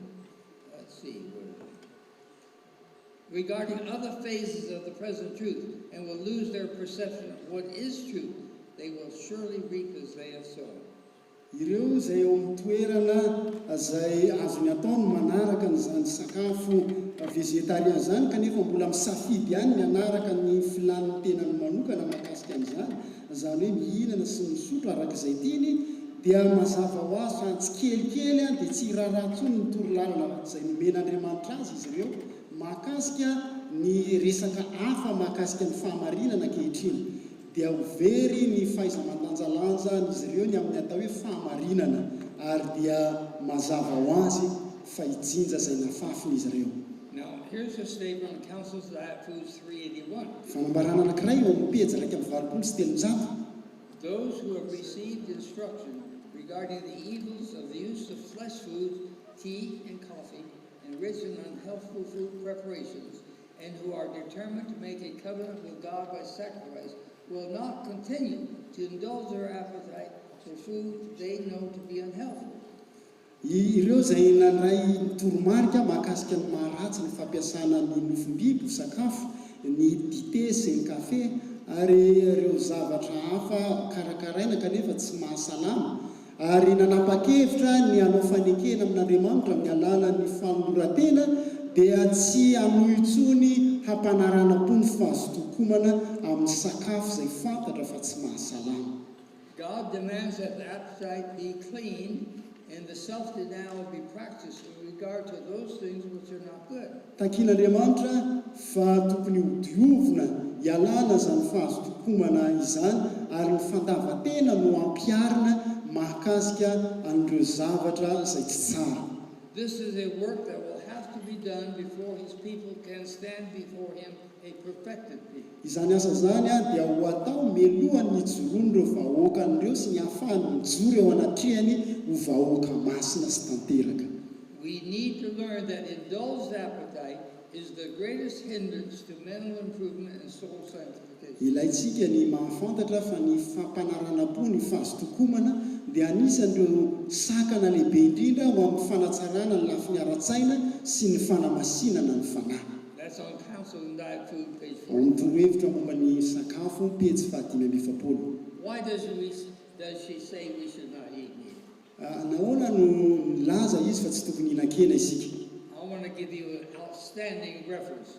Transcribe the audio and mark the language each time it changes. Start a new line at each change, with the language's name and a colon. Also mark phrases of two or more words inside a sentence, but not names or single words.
English: Let's see, regarding other phases of the present truth, and will lose their perception of what is truth. They will surely reap as they have sown.
Malagasy: Ireo izay eo amin'ny toerana izay azony ataony manaraka n'izany sakafo vegetarian zany kanefa mbola misafidy ihany ny anaraka ny filan'ny tenany manokana mahakasika an'izany, izany hoe mihinana sy misotro araka izay tiany, dia mazava ho azy fa tsy kelikely dia tsy raharaha intsony ny torolalana izay nomen'Andriamanitra azy izy ireo mahakasika ny resaka hafa mahakasika ny fahamarinana ankehitriny. Dia ho very ny fahaiza-mandanjalanja izy ireo ny amin'ny atao hoe fahamarinana ary dia mazava ho azy fa hijinja izay nafafin'izy ireo.
English: Now, here's a statement on Counsels on Diet Foods 381.
Malagasy: Fanambarana anankiray eo amin'ny pejy 2:370.
English: Those who have received instruction regarding the evils of the use of flesh foods, tea and coffee, and rich and unhealthful food preparations, and who are determined to make a covenant with God by sacrifice, will not continue to indulge their appetite for food they know to be unhealthy.
Malagasy: Ireo izay nandray toromarika mahakasika ny maharatsy ny fampiasana ny nofom-biby ho sakafo, ny dité sy ny kafe ary ireo zavatra hafa karakaraina kanefa tsy mahasalama, ary nanapa-kevitra ny hanao fanekena amin'Andriamanitra amin'ny alalan'ny fanoloran-tena dia tsy hanohy intsony hampanarana po ny fahazotokomana amin'ny sakafo izay fantatra fa tsy mahasalama.
English: God demands that the appetite be clean and the self-denial be practiced in regard to those things which are not good.
Malagasy: Takian'Andriamanitra fa tokony hodiovina ialana izany fahazotokomana izany ary ny fandavan-tena no ampiarina mahakasika an'ireo zavatra izay tsy tsara.
English: This is a work that will have to be done before his people can stand before him a perfected people.
Malagasy: Izany asa zany dia ho atao melohan'ny ijoroan'ireo vahoakan'ireo sy ny ahafahany mijoro eo anatrehany ho vahoaka masina sy tanteraka.
English: We need to learn that indulged appetite is the greatest hindrance to mental improvement and soul sanctification.
Malagasy: Ilaitsika ny mahafantatra fa ny fampanarana po ny fahazotokomana dia anisan'ireo sakana lehibe indrindra ho amin'ny fanatsarana ny lafiny ara-tsaina sy ny fanamasinana ny fanahy.
English: That's on counsel and diet food, page 4.
Malagasy: Ao amin'ny torohevitra momba ny sakafo pejy 570.
English: Why does she say we should not eat meat?
Malagasy: Nahoana no milaza izy fa tsy tokony hihinan-kena isika?
English: I want to give you an outstanding reference.